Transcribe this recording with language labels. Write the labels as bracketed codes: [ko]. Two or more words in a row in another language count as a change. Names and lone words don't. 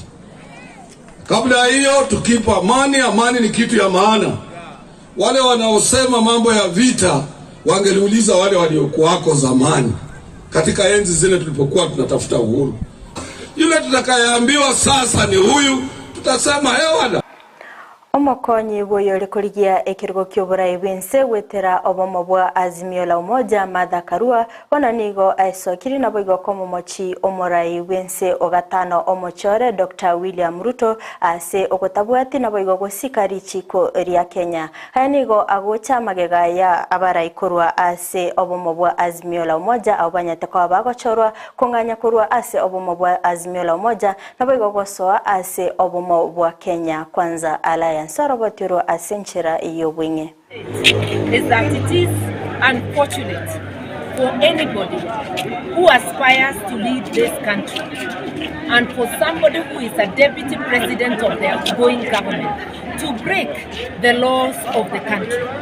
[sw] Kabla hiyo tukipa amani ni kitu ya maana. Wale wanaosema mambo ya vita wangeliuliza wale waliokuwako zamani katika enzi zile tulipokuwa tunatafuta uhuru. Yule tutakayeambiwa sasa ni huyu, tutasema hewa. [guz] Omokonyi boyo likoligia ekirgo ky'oburai bwense wetera obomo bwa Azimio la Umoja Martha Karua onanigo aisokiri na boigo komo mochi omorai bwense ogatano omochore Dr. William Ruto ase ogotabwati na boigo gosikari chiko ria Kenya. Hayanigo agocha magega ya abarai kurwa ase obomo bwa Azimio la Umoja abanyate kwa bagochorwa konganya kurwa ase obomo bwa Azimio la Umoja na boigo gosoa ase obomo bwa Kenya Kwanza Alliance. [en] Is that it is unfortunate for anybody who aspires to lead this country and for somebody who is a deputy president of the outgoing government to break the laws of the country.